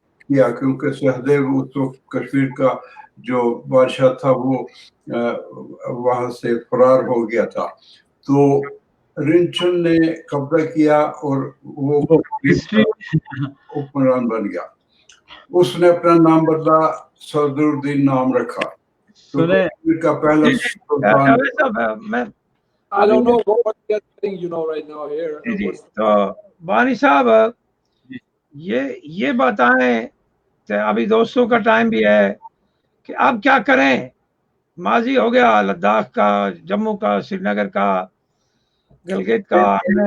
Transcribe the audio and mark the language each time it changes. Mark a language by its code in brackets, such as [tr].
[hi] किया, क्योंकि सहदेव उस वक्त कश्मीर का जो बादशाह था वो वहां से फरार हो गया था, तो रिंचन ने कब्जा किया और वो हुक्मरान बन गया। उसने अपना नाम बदला, सदरुद्दीन नाम रखा, तो कश्मीर का पहला सुल्तान। जावेद साहब, मैं [en] I don't know what we are getting, you know, right now here. [hi] तो बानी साहब ये बताएं कि अभी दोस्तों का टाइम भी है कि अब क्या करें, माजी हो गया लद्दाख का, जम्मू का, श्रीनगर का, गिलगित का।